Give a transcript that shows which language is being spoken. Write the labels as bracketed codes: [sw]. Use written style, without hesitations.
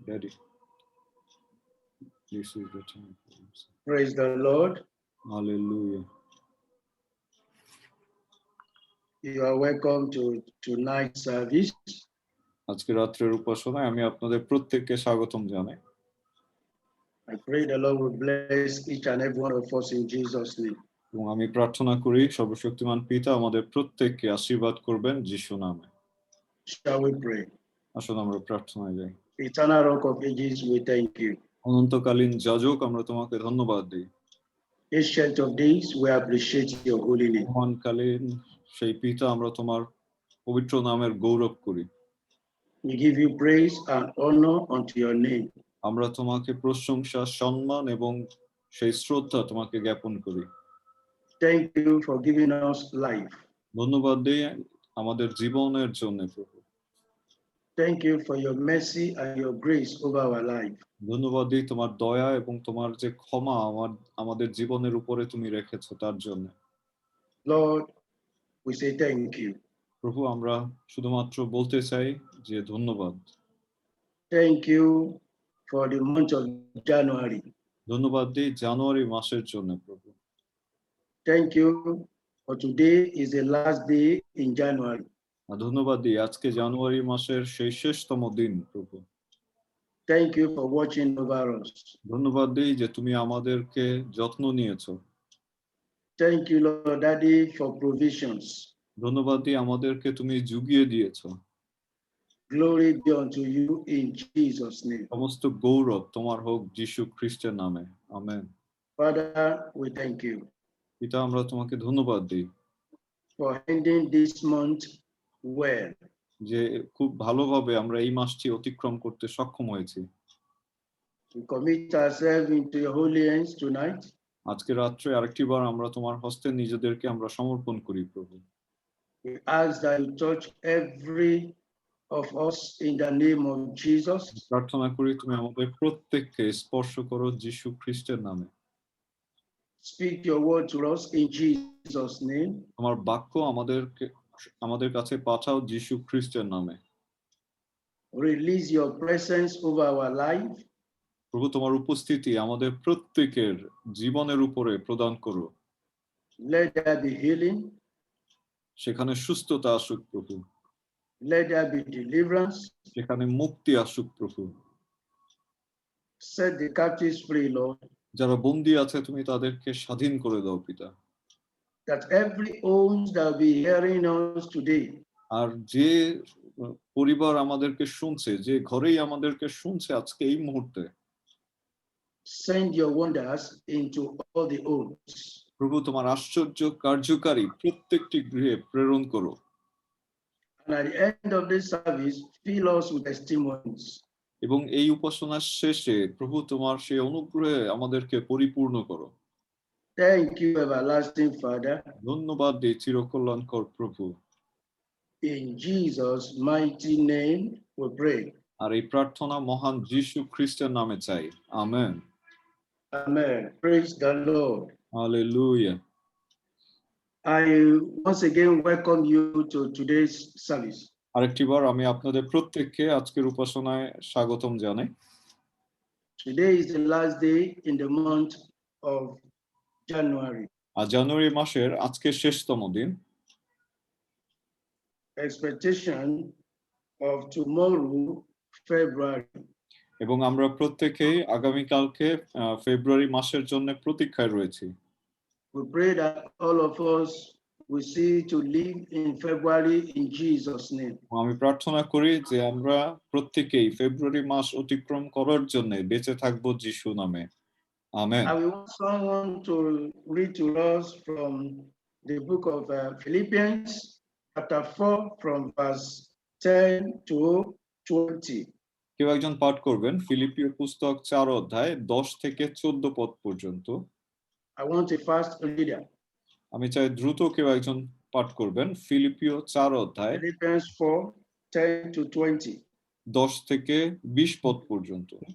[en] Daddy, this is the time for you. Praise the Lord. Hallelujah. You are welcome to tonight's service. [bn] আজকে রাত্রের উপাসনায় আমি আপনাদের প্রত্যেককে স্বাগতম জানাই। [en] I pray the Lord will bless each and every one of us in Jesus' name. [bn] এবং আমি প্রার্থনা করি সর্বশক্তিমান পিতা আমাদের প্রত্যেককে আশীর্বাদ করবেন যিশু নামে। [en] Shall we pray? [bn] আসুন আমরা প্রার্থনায় যাই। [en] Eternal Rock of Ages, we thank you. [bn] অনন্তকালীন যাজক, আমরা তোমাকে ধন্যবাদ দিই। [en] Ancient of Days, we appreciate your holy name. [bn] মহানকালীন সেই পিতা, আমরা তোমার পবিত্র নামের গৌরব করি। [en] We give you praise and honor unto your name. [bn] আমরা তোমাকে প্রশংসা, সম্মান এবং সেই শ্রদ্ধা তোমাকে জ্ঞাপন করি। [en] Thank you for giving us life. [bn] ধন্যবাদ দিই আমাদের জীবনের জন্য প্রভু। [en] Thank you for your mercy and your grace over our life. [bn] ধন্যবাদ দিই তোমার দয়া এবং তোমার যে ক্ষমা আমাদের জীবনের উপরে তুমি রেখেছো তার জন্য। [en] Lord, we say thank you. [bn] প্রভু, আমরা শুধুমাত্র বলতে চাই যে ধন্যবাদ। [en] Thank you for the month of January. [bn] ধন্যবাদ দিই জানুয়ারি মাসের জন্য প্রভু। [en] Thank you for today is the last day in January. [bn] ধন্যবাদ দিই আজকে জানুয়ারি মাসের সেই শেষতম দিন প্রভু। [en] Thank you for watching over us. [bn] ধন্যবাদ দিই যে তুমি আমাদেরকে যত্ন নিয়েছো। [en] Thank you, Lord Daddy, for provisions. [bn] ধন্যবাদ দিই আমাদেরকে তুমি জুগিয়ে দিয়েছো। [en] Glory be unto you in Jesus' name. [bn] সমস্ত গৌরব তোমার হোক যিশু খ্রিস্টের নামে, amen. [en] Father, we thank you [bn] পিতা, আমরা তোমাকে ধন্যবাদ দিই [en] for ending this month well. [bn] যে খুব ভালোভাবে আমরা এই মাসটি অতিক্রম করতে সক্ষম হয়েছি। [en] We commit ourselves into your holy hands tonight. [bn] আজকে রাত্রে আরেকটি বার আমরা তোমার হস্তে নিজেদেরকে আমরা সমর্পণ করি প্রভু। [en] We ask that you touch every of us in the name of Jesus. [bn] প্রার্থনা করি তুমি আমাদের প্রত্যেককে স্পর্শ করো যিশু খ্রিস্টের নামে। [en] Speak your word to us in Jesus' name. [bn] তোমার বাক্য আমাদের কাছে পাঠাও যিশু খ্রিস্টের নামে। [en] Release your presence over our life. [bn] প্রভু, তোমার উপস্থিতি আমাদের প্রত্যেকের জীবনের উপরে প্রদান করো। [en] Let there be healing. [bn] সেখানে সুস্থতা আসুক প্রভু। [en] Let there be deliverance. [bn] সেখানে মুক্তি আসুক প্রভু। [en] Set the captives free, Lord. [bn] যারা বন্দী আছে তুমি তাদেরকে স্বাধীন করে দাও পিতা। [en] That every home that will be hearing us today, [bn] আর যে পরিবার আমাদেরকে শুনছে, যে ঘরেই আমাদেরকে শুনছে আজকে এই মুহূর্তে, [en] send your wonders into all the homes. [bn] প্রভু তোমার আশ্চর্য কার্যকারী প্রত্যেকটি গৃহে প্রেরণ করো। [en] And at the end of this service, fill us with testimonies. [bn] এবং এই উপাসনার শেষে প্রভু তোমার সেই অনুগ্রহে আমাদেরকে পরিপূর্ণ করো। [en] Thank you, everlasting Father. [bn] ধন্যবাদ দিই চিরকল্যাণকর প্রভু। [en] In Jesus' mighty name we pray. [bn] আর এই প্রার্থনা মহান যিশু খ্রিস্টের নামে চাই, amen. [en] Amen. Praise the Lord. [bn] Hallelujah. [en] I once again welcome you to today's service. [bn] আরেকটিবার আমি আপনাদের প্রত্যেককে আজকের উপাসনায় স্বাগতম জানাই। [en] Today is the last day in the month of January. [bn] আর জানুয়ারি মাসের আজকে শেষতম দিন। [en] Expectation of tomorrow, February. [bn] এবং আমরা প্রত্যেকেই আগামীকালকে ফেব্রুয়ারি মাসের জন্য প্রতীক্ষায় রয়েছি। [en] We pray that all of us we see to live in February in Jesus' name. [bn] আমি প্রার্থনা করি যে আমরা প্রত্যেকেই ফেব্রুয়ারি মাস অতিক্রম করার জন্য বেঁচে থাকবো যিশু নামে। Amen. [en] I will want someone to read to us from the book of Philippians, chapter 4, from verse 10 to 20. [bn] কেউ একজন পাঠ করবেন ফিলিপিও পুস্তক 4 অধ্যায় 10 থেকে 14 পদ পর্যন্ত। [en] I want a fast reader. [bn] আমি চাই দ্রুত কেউ একজন পাঠ করবেন ফিলিপিও 4 অধ্যায় [en] Philippians 4, 10 to 20. [bn] 10 থেকে 20 পদ পর্যন্ত।